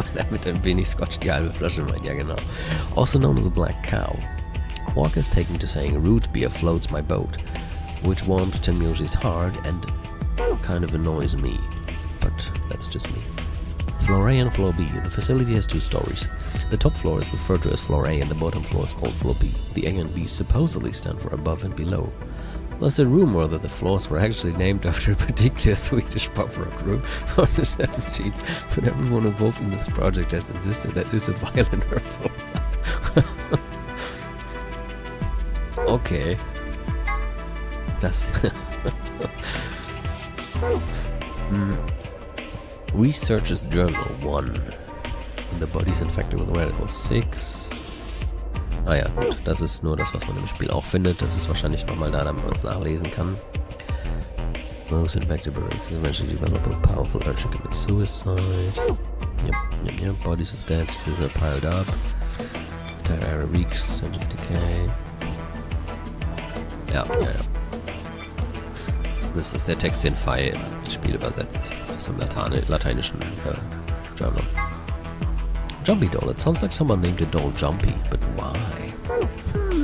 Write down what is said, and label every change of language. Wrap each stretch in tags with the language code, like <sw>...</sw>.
<de>Mit ein wenig Scotch die halbe Flasche meint, ja genau.</de> <en>Also known as a black cow, Quark is taken to saying root beer floats my boat, which warms Tim Yoshi's heart and kind of annoys me, but that's just me. Floor A and Floor B. The facility has 2 stories. The top floor is referred to as Floor A and the bottom floor is called Floor B. The A and B supposedly stand for above and below. There's a rumor that the floors were actually named after a particular Swedish pop rock group from the 70s, but everyone involved in this project has insisted that it's a violent hurtful.</en> <de>Okay. Das.</de> <en>Researchers Journal 1. The body's infected with Radical 6.</en> <de>Ah ja, gut. Das ist nur das, was man im Spiel auch findet. Das ist wahrscheinlich nochmal da, damit man es nachlesen kann.</de> <en>Those infected by races eventually develop a powerful urge to commit suicide. Yep. Bodies of dead still are piled up. Entire area reeks, sense of decay.</en> <de>Ja. Das ist der Text, den Fei im Spiel übersetzt. Aus dem lateinischen Journal.</de> <en>Jumpy doll. It sounds like someone named a doll Jumpy, but why?</en>